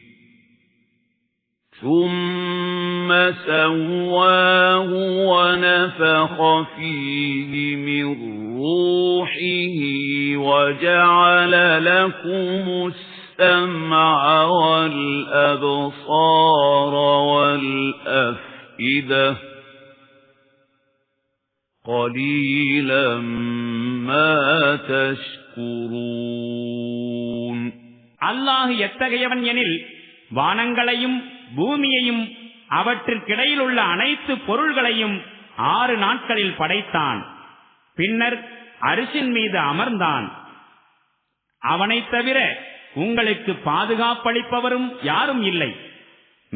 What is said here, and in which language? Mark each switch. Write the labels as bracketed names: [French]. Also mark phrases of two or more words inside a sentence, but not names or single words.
[Arabic] ثم سواه ونفخ فيه من روحه وجعل لكم السمع والأبصار والأفئدة قليلا ما تشكرون. [Tamil] அல்லாஹ் எத்தகையவன் எனில் வானங்களையும் பூமியையும் அவற்றிற்கிடையில் உள்ள அனைத்து பொருள்களையும் 6 நாட்களில் படைத்தான். பின்னர் அரிசின் மீது அமர்ந்தான். அவனைத் தவிர உங்களுக்கு பாதுகாப்பளிப்பவரும் யாரும் இல்லை.